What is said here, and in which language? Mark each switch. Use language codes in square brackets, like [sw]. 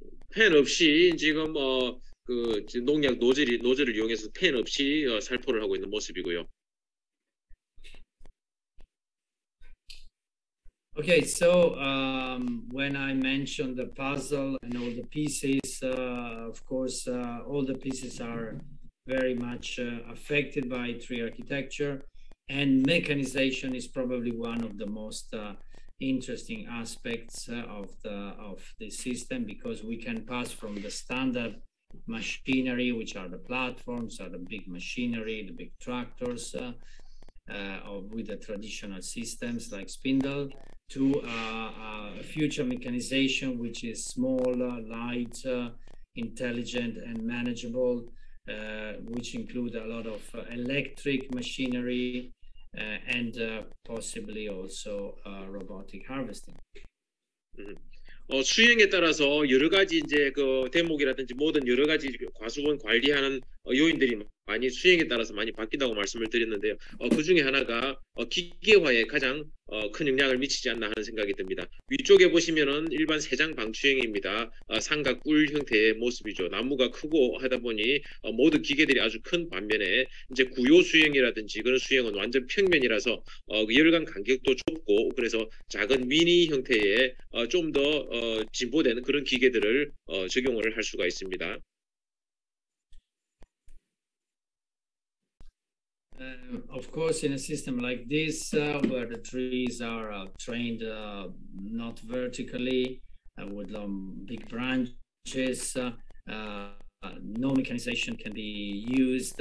[ko] 팬 없이 지금 그 농약 노즐을 이용해서 팬 없이 살포를 하고 있는 모습이고요. [en] Okay, so when I mentioned the puzzle and all the pieces, of course, all the pieces are very much affected by tree architecture, and mechanization is probably one of the most interesting aspects of the system because we can pass from the standard machinery, which are the platforms, are the big machinery, the big tractors, with the traditional systems like spindle, to future mechanization, which is small, light, intelligent, and manageable, which include a lot of electric machinery and possibly also robotic harvesting. [ko] 수형에 따라서 여러 가지 이제 그 대목이라든지 모든 여러 가지 과수원 관리하는 요인들이 많이 수형에 따라서 많이 바뀐다고 말씀을 드렸는데요. 그 중에 하나가 기계화에 가장 큰 영향을 미치지 않나 하는 생각이 듭니다. 위쪽에 보시면은 일반 세장 방추형입니다. 삼각뿔 형태의 모습이죠. 나무가 크고 하다 보니 모든 기계들이 아주 큰 반면에 이제 구요 수형이라든지 그런 수형은 완전 평면이라서 열간 간격도 좁고 그래서 작은 미니 형태의 좀 더 진보된 그런 기계들을 적용을 할 수가 있습니다. [en] Of course, in a system like this, where the trees are trained not vertically, with big branches, no mechanization can be used.